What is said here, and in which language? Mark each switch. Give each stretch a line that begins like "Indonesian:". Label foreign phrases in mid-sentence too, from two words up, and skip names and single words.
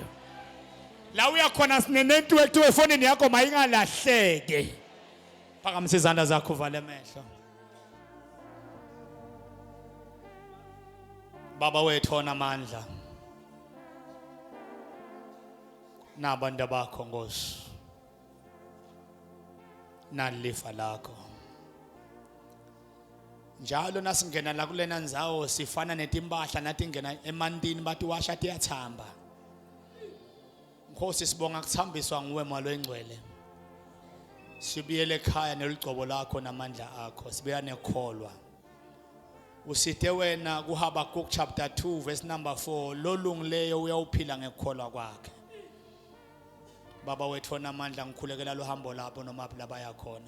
Swati: La uya khona sinenentu ethu efonini yakho mayingalahleke. Phakamisa izandla zakho uvale amehlo. Baba wethu onamandla. Nabantu bakho Nkosi. Nalifa lakho. Njalo nasingena la kulena ndzawo sifana netimpahla nathi ngena emantini bathi washa tiyathamba. Nkosi sibonga kuthambiswa nguwe malo engcwele. Sibiyele ekhaya neligcobo lakho namandla akho. Sibuya nekholwa. Usithe wena kuHabakuk
English: chapter 2 verse number 4
Swati: lolungileyo uyawuphila ngekholwa kwakhe. Baba wethu onamandla ngikhulekela lo hambo lapho noma labaya khona.